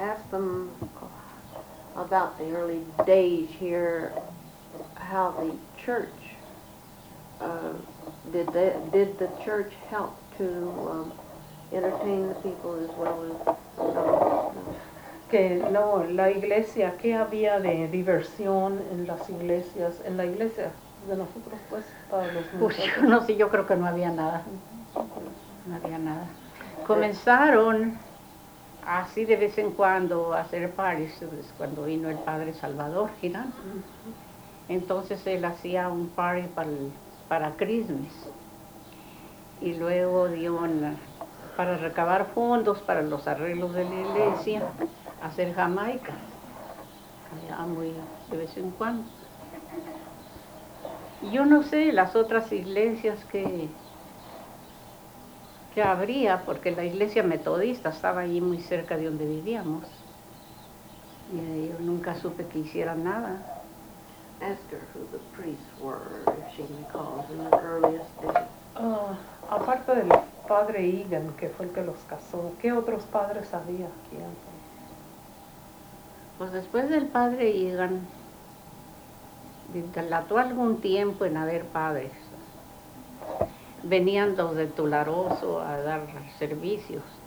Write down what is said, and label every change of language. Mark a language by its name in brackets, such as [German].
[English] Ask them about the early days here, how the church. Did the church help to entertain the people as well as [Spanish] que no la iglesia qué había de diversión en las iglesias en la iglesia de nosotros pues para los pues yo no sé yo creo que no había nada comenzaron así de vez en cuando a hacer parties pues, cuando vino el padre Salvador Girán. Entonces él hacía un party para Christmas y luego dio para recabar fondos para los arreglos de la iglesia hacer Jamaica ya muy de vez en cuando. Yo no sé las otras iglesias que habría porque la iglesia metodista estaba allí muy cerca de donde vivíamos y yo nunca supe que hiciera nada. [English] Ask her who the priests were, if she recalls, in the earliest days. [Spanish] Aparte del padre Egan, que fue el que los casó, ¿qué otros padres había aquí antes? Pues después del padre Egan, delató algún tiempo en haber padres. Venían los de Tularoso a dar servicios.